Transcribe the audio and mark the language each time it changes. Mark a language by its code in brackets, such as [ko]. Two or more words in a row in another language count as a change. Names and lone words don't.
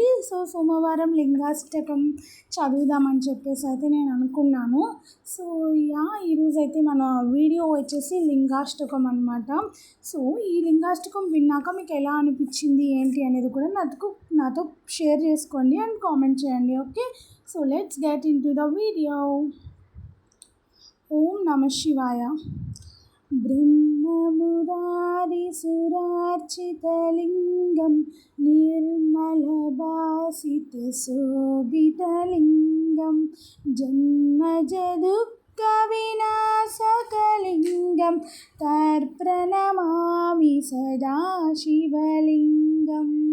[te] సో సోమవారం లింగాష్టకం చదువుదామని చెప్పేసి అయితే నేను అనుకున్నాను. సో ఈరోజు అయితే మన వీడియో వచ్చేసి లింగాష్టకం అనమాట. సో ఈ లింగాష్టకం విన్నాక మీకు ఎలా అనిపించింది ఏంటి అనేది కూడా నాతో షేర్ చేసుకోండి [en] and comment [te] చేయండి. [en] okay, so let's get into the video. [sa] ఓం నమః శివాయ. ब्रह्ममुरारिसुरार्चितलिङ्गं निर्मलभासितशोभितलिङ्गं जन्मजदुःखविनाशकलिङ्गं तर्प्रणमामि सदा शिवलिङ्गम्.